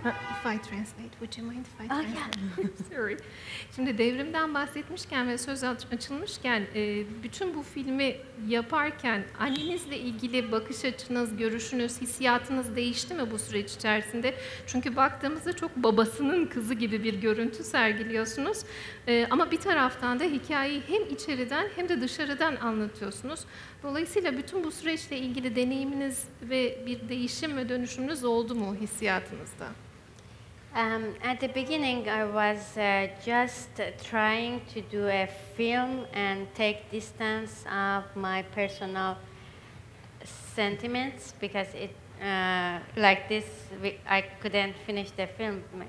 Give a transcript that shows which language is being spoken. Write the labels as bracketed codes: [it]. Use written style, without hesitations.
[en] If I translate, would you mind if I Oh, translate? Sorry. [tr] Şimdi devrimden bahsetmişken ve söz açılmışken, bütün bu filmi yaparken annenizle ilgili bakış açınız, görüşünüz, hissiyatınız değişti mi bu süreç içerisinde? Çünkü baktığımızda çok babasının kızı gibi bir görüntü sergiliyorsunuz. Ama bir taraftan da hikayeyi hem içeriden hem de dışarıdan anlatıyorsunuz. Dolayısıyla bütün bu süreçle ilgili deneyiminiz ve bir değişim ve dönüşümünüz oldu mu hissiyatınızda? [en] At the beginning, I was just trying to do a film and take distance of my personal sentiments because like this, I couldn't finish the film.